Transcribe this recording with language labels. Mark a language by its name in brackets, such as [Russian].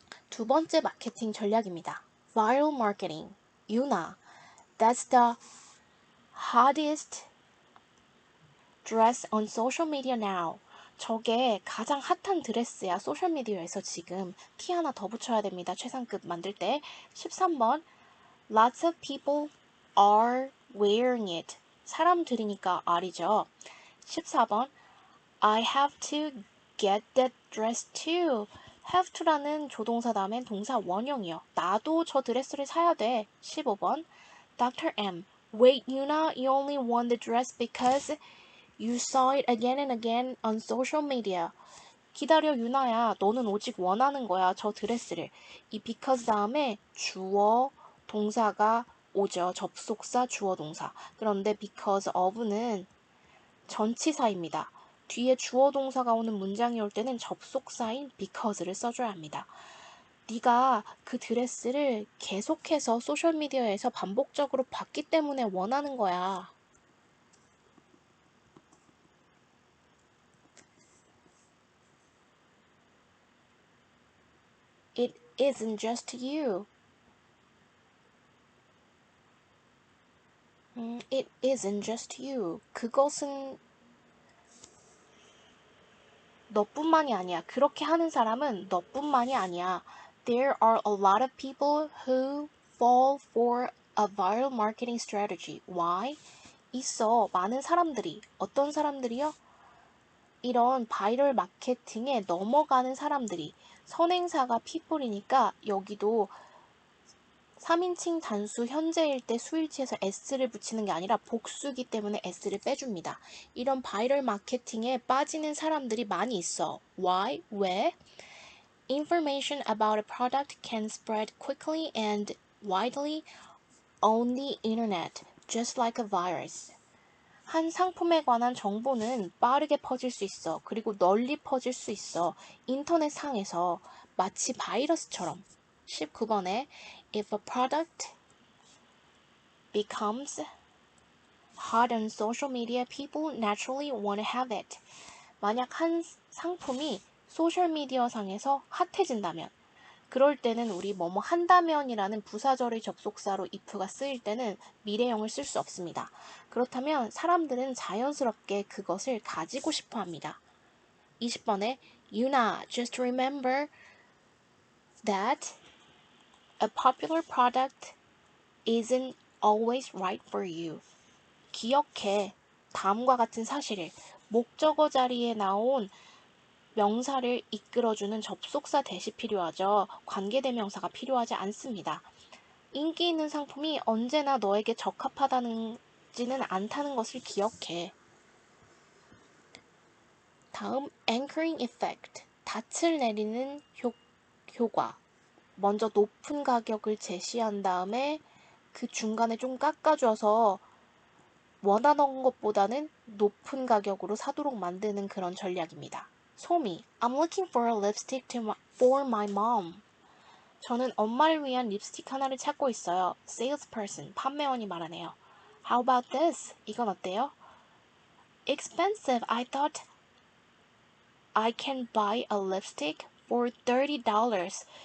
[Korean] 두 번째 마케팅 전략입니다. [English] Viral marketing. 유나, that's the hottest dress on social media now. [Korean] 저게 가장 핫한 드레스야. 소셜미디어에서 지금. 티 하나 더 붙여야 됩니다. 최상급 만들 때. 13번. [English] Lots of people are wearing it. [Korean] 사람들이니까 are이죠. 14번. [English] I have to get that dress too. [Korean] have to라는 조동사 다음엔 동사 원형이요. 나도 저 드레스를 사야 돼. 15번. Dr. M. [English] Wait, Yuna, you only want the dress because you saw it again and again on social media. [Korean] 기다려, 유나야. 너는 오직 원하는 거야. 저 드레스를. 이 because 다음에 주어, 동사가 오죠. 접속사, 주어, 동사. 그런데 because of는 전치사입니다. 뒤에 주어 동사가 오는 문장이 올 때는 접속사인 because를 써줘야 합니다. 네가 그 드레스를 계속해서 소셜미디어에서 반복적으로 봤기 때문에 원하는 거야. [English] It isn't just you. It isn't just you. [Korean] 그것은 너뿐만이 아니야. 그렇게 하는 사람은 너뿐만이 아니야. [English] There are a lot of people who fall for a viral marketing strategy. Why? [Korean] 있어. 많은 사람들이. 어떤 사람들이요? 이런 바이럴 마케팅에 넘어가는 사람들이. 선행사가 people이니까 여기도 3인칭 단수 현재일 때 수일치에서 s를 붙이는 게 아니라 복수기 때문에 s를 빼줍니다. 이런 바이럴 마케팅에 빠지는 사람들이 많이 있어. [English] Why? [Korean] 왜? [English] Information about a product can spread quickly and widely on the internet, just like a virus. [Korean] 한 상품에 관한 정보는 빠르게 퍼질 수 있어. 그리고 널리 퍼질 수 있어. 인터넷 상에서 마치 바이러스처럼. [English] 19번에 If a product becomes hot on social media, people naturally want to have it. [Korean] 만약 한 상품이 소셜미디어 상에서 핫해진다면 그럴 때는 우리 뭐뭐 한다면이라는 부사절의 접속사로 if가 쓰일 때는 미래형을 쓸 수 없습니다. 그렇다면 사람들은 자연스럽게 그것을 가지고 싶어 합니다. [English] 20번에 Yuna, just remember that a popular product isn't always right for you. [Korean] 기억해. 다음과 같은 사실을. 목적어 자리에 나온 명사를 이끌어주는 접속사 대시 필요하죠. 관계대명사가 필요하지 않습니다. 인기 있는 상품이 언제나 너에게 적합하다는지는 않다는 것을 기억해. 다음 anchoring effect, 닻을 내리는 효과. 먼저 높은 가격을 제시한 다음에 그 중간에 좀 깎아줘서 원하던 것보다는 높은 가격으로 사도록 만드는 그런 전략입니다. [English] 소미, I'm looking for a lipstick for my mom. [Korean] 저는 엄마를 위한 립스틱 하나를 찾고 있어요. Salesperson, 판매원이 말하네요. [English] How about this? [Korean] 이건 어때요? [English] Expensive. I thought I can buy a lipstick for $30.